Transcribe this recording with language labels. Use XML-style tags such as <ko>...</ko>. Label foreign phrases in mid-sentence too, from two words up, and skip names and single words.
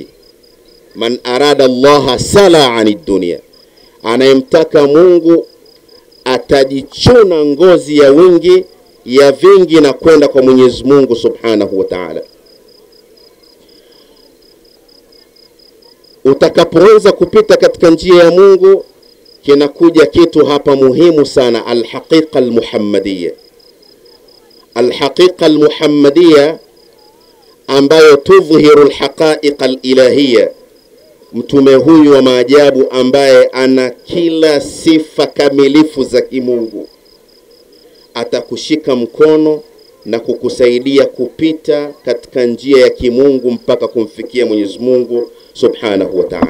<ar>من أراد الله سلا عن الدنيا,</ar> <sw>anayemtaka Mungu atajichuna ngozi ya wingi ya vingi na kwenda kwa Mwenyezi Mungu</sw> <ar>سبحانه وتعالى.</ar> <sw>Utakapoanza kupita katika njia ya Mungu, kinakuja kitu hapa muhimu sana,</sw> <ar>الحقيقة المحمدية. الحقيقة المحمدية ambayo تظهر الحقائق الإلهية.</ar> <sw>Mtume huyu wa maajabu ambaye ana kila sifa kamilifu za kimungu atakushika mkono na kukusaidia kupita katika njia ya kimungu mpaka kumfikia Mwenyezi Mungu</sw> <ar>سبحانه وتعالى.</ar>